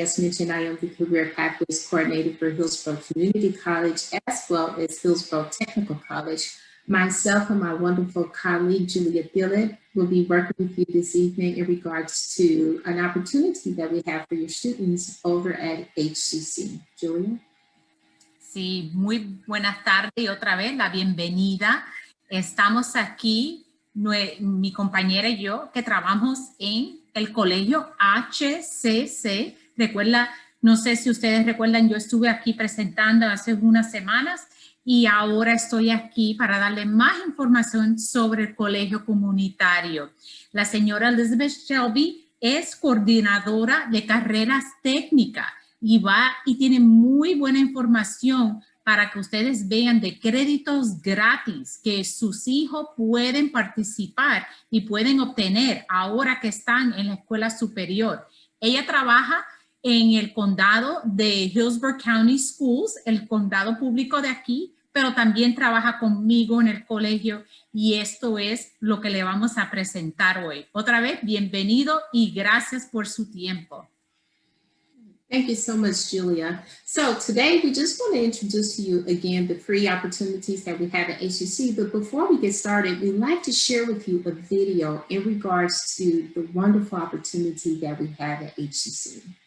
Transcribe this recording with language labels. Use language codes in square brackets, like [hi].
[en] As mentioned, I am the Career Pathways Coordinator for Hillsborough Community College, as well as Hillsborough Technical College. Myself and my wonderful colleague, Julia Dillett, will be working with you this evening in regards to an opportunity that we have for your students over at HCC. Julia? [es] Sí, muy buenas tardes y otra vez la bienvenida. Estamos aquí, mi compañera y yo, que trabajamos en el colegio HCC. Recuerda, no sé si ustedes recuerdan, yo estuve aquí presentando hace unas semanas y ahora estoy aquí para darle más información sobre el colegio comunitario. La señora Elizabeth Shelby es coordinadora de carreras técnicas y tiene muy buena información para que ustedes vean de créditos gratis que sus hijos pueden participar y pueden obtener ahora que están en la escuela superior. Ella trabaja en el condado de Hillsborough County Schools, el condado público de aquí, pero también trabaja conmigo en el colegio y esto es lo que le vamos a presentar hoy. Otra vez, bienvenido y gracias por su tiempo. [en] Thank you so much, Julia. So today we just want to introduce to you again the free opportunities that we have at HCC. But before we get started, we'd like to share with you a video in regards to the wonderful opportunity that we have at HCC.